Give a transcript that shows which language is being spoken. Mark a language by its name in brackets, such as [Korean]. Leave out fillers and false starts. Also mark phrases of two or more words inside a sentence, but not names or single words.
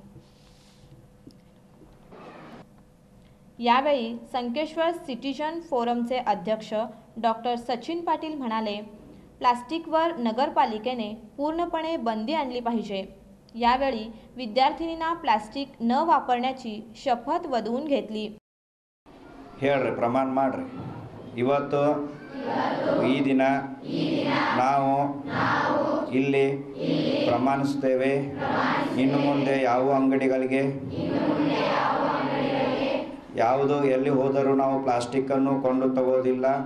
[Marathi] यावेळी संकेश्वर सिटीजन फोरमचे अध्यक्ष डॉक्टर सचिन पाटील म्हणाले, प्लास्टिकवर नगरपालिकेने पूर्णपणे बंदी आणली पाहिजे। यावेळी विद्यार्थिनींना प्लास्टिक न वापरण्याची शपथ वधवून घेतली। [Kannada] ಹೇಳ್ರಿ ಪ್ರಮಾಣ ಮಾಡ್ರಿ ಇವತ್ತು ಈ ದಿನ ನಾವು ಇಲ್ಲಿ ಪ್ರಮಾಣಿಸುತ್ತೇವೆ ಇನ್ನು ಮುಂದೆ ಯಾವ ಅಂಗಡಿಗಳಿಗೆ ಯಾವುದು ಎಲ್ಲಿ ಹೋದರೂ ನಾವು ಪ್ಲಾಸ್ಟಿಕ್ ಅನ್ನು ಕೊಂಡು ತಗೋದಿಲ್ಲ।